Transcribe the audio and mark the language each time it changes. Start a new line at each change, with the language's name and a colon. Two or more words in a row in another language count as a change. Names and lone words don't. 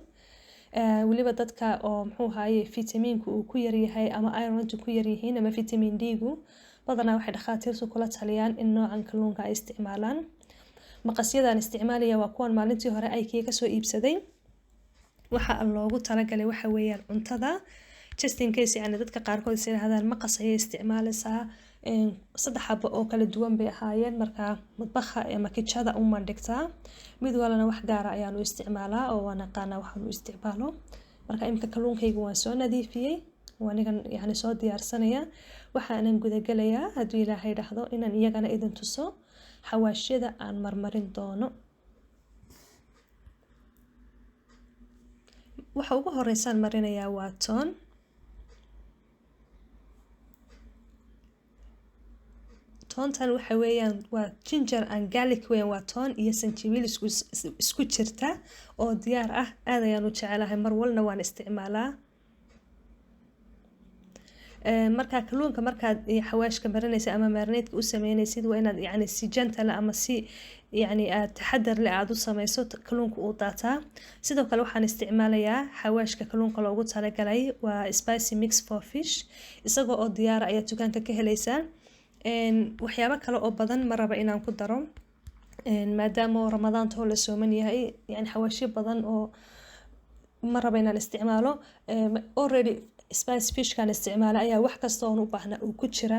Somali: weliba dadka oo muxuu ahaye fitamiinku uu ku yaryahay ama irontu ku yaryihiin ama vitamin D-gu, badanaa waxay dhakhaatiirtu kula taliyaan in noocan kalluunka ay isticmaalaan. maqasyadaan isticmaalaya waa kuwan maalintii hore aykii kasoo iibsaday. waxa loogu talagalay waxa weeyaan cuntada,
English: just in case
Somali: yani dadka qaarkood is yidhahdaan maqas ayay isticmaalaysaa. 3 xabo oo kala duwan bay ahaayeen, marka madbaxa ama kitchada uma dhigtaa. mid walana wax gaara ayaan u isticmaalaa oo waan aqaanaa waxaan u isticmaalo. marka imika kalluunkayga waan soo nadiifiyey, waanigan yani soo diyaarsanaya. waxaanan gudagalayaa hadduu ilaahay idhaahdo inaan iyagana idin tuso xawaashyada aan marmarin doono. waxa ugu horeysaan marinayaa waa toon. toontan waxa weeyaan waa
English: ginger and garlic
Somali: weeyaan, waa toon iyo sanjabiil isku jirta oo diyaar ah. aad ayaan u jecelahay, mar walna waan isticmaalaa. marka kalluunka markaad xawaashka marinaysa ama marinate u sameynaysid waa inaad yani si gentle ama si yani aad taxadar leh aad u sameyso, kalluunka uu daataa. sidoo kale waxaan isticmaalayaa xawaashka kalluunka loogu talagalay waa
English: spicy mix for fish,
Somali: isagoo oo diyaar ayaa dukaanka ka helaysaa. waxyaabo kale oo badan ma raba inaan ku daro maadaama ramadaanta oo la sooman yahay, yani xawaashyo badan oo ma raba inaan isticmaalo.
English: already spice fishkan
Somali: isticmaala ayaa wax kasta oon u baahna uu ku jiraa.